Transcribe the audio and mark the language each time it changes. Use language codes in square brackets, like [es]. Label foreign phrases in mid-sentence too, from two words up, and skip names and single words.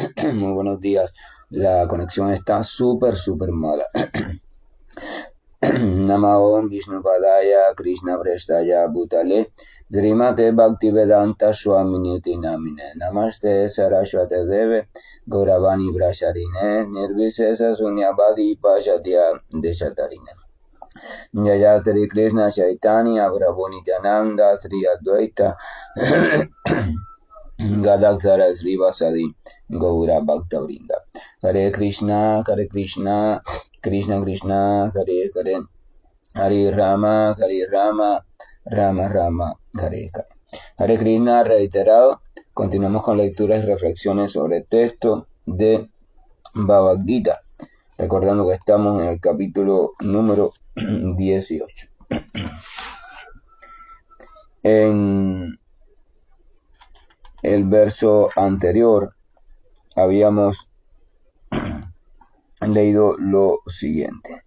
[es] Muy buenos días. La conexión está súper mala. [sa] Namo Vishnu Padaya Krishna Prestaya Bhutale Srimate Bhaktivedanta Swaminithi Namine Namaste Saraswate Deve Gauravani Brasharine Nirvisesa Sunyavadi Pashatya Deshatarine Jayatri Krishna Chaitanya Prabhu Nityananda Sri Advaita Gadadhara Srivasadi Gaura Bhakta Vrinda. Hare Krishna, Krishna Krishna, Hare Hare, Hare Rama, Rama Rama, Hare Hare. Hare Krishna [es] reiterado. Continuamos con lecturas y reflexiones sobre el texto de Bhagavad Gita. Recordando que estamos en el capítulo número 18. En el verso anterior habíamos leído lo siguiente.